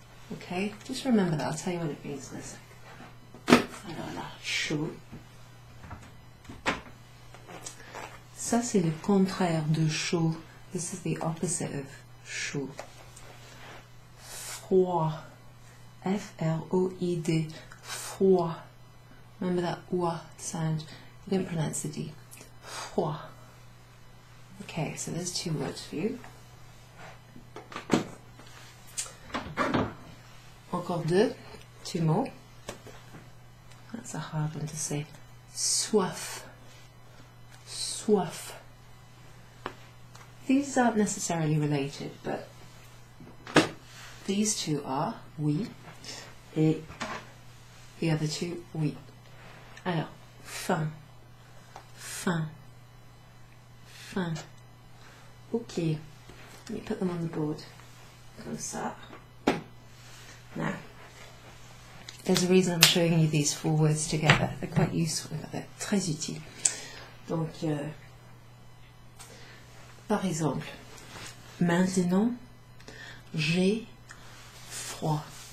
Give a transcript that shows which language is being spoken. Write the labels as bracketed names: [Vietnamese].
[English] Okay, just remember that. I'll tell you what it means in a sec. [French] Chou. Ça, c'est le contraire de chaud. [English] This is the opposite of chaud. Froid. F-R-O-I-D. Froid. Remember that oua sound? You don't pronounce the D. Froid. Okay, so there's two words for you. Encore two more. That's a hard one to say. Soif. These aren't necessarily related, but these two are, [French] oui, et [English] The other two, oui. [French] Alors, fin, fin, fin. [English] Okay, let me put them on the board. [French] Comme ça. [English] Now, there's a reason I'm showing you these four words together. They're quite useful, they're [French] très utiles. Donc, par exemple, maintenant, j'ai froid.